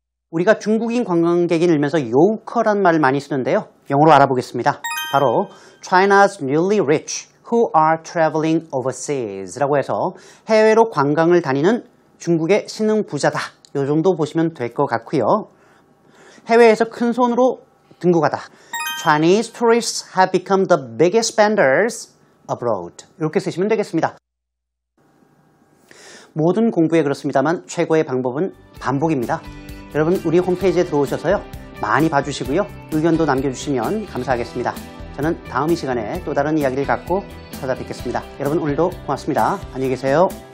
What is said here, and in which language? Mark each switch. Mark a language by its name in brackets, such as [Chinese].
[Korean] 우리가 중국인 관광객이 늘면서 요커란 말을 많이 쓰는데요. 영어로 알아보겠습니다. 바로 [English] China's newly rich who are traveling overseas [Korean] 라고 해서 해외로 관광을 다니는 중국의 신흥 부자다. 요 정도 보시면 될 것 같고요. 해외에서 큰 손으로 등극하다. [English] Chinese tourists have become the biggest spenders abroad. [Korean] 이렇게 쓰시면 되겠습니다. 모든 공부에 그렇습니다만 최고의 방법은 반복입니다. 여러분 우리 홈페이지에 들어오셔서요. 많이 봐주시고요. 의견도 남겨주시면 감사하겠습니다. 저는 다음 이 시간에 또 다른 이야기를 갖고 찾아뵙겠습니다. 여러분 오늘도 고맙습니다. 안녕히 계세요.